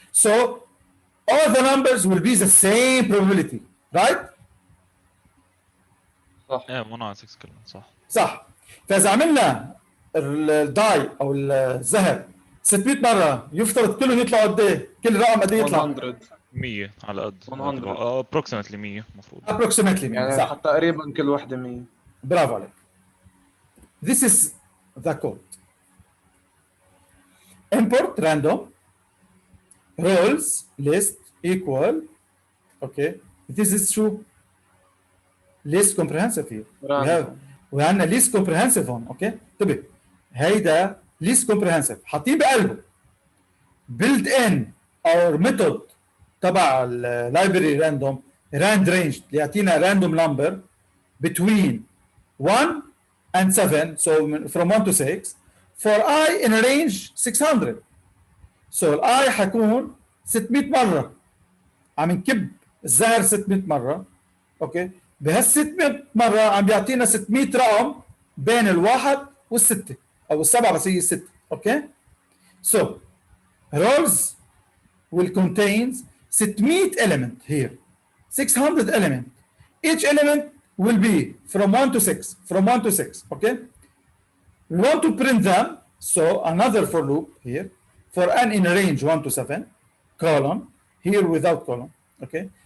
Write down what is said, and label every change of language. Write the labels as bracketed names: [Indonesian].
[English] So all the numbers will be the same probability, right? [Arabic] صح. ايه مو ناقص 6 كلهم صح. صح. فإذا عملنا الداي أو الزهر 600 مرة يفترض كلهم يطلعوا قد إيه؟ كل رقم قد إيه يطلع؟ 100. 100 على قد 100. [English] approximately 100 [Arabic] المفروض. [English] approximately 100. [Arabic] يعني صح. تقريبا كل وحدة 100. برافو عليك. [English] This is the code. Import random roles list equal. Okay. This is true. List comprehensive here. We have list comprehensive on. Okay. [Arabic] انتبه. [English] هيدا list comprehensive. [Arabic] حاطين بقلبه [English] built in our method تبع library random rand range [Arabic] اللي يعطينا [English] random number between 1 and 7, so from 1 to 6 for I in a range 600. So I [Arabic] حيكون 600 مرة عم نكب الزهر 600 مرة. اوكي بهال 600 مرة عم بيعطينا 600 رقم بين الواحد والستة او السبعة بس هي الستة. [English] Okay so rows will contain 600 element here 600 element. Each element will be from 1 to 6, from 1 to 6, okay? We want to print them, so another for loop here, for n in range 1 to 7, colon, here without colon, okay?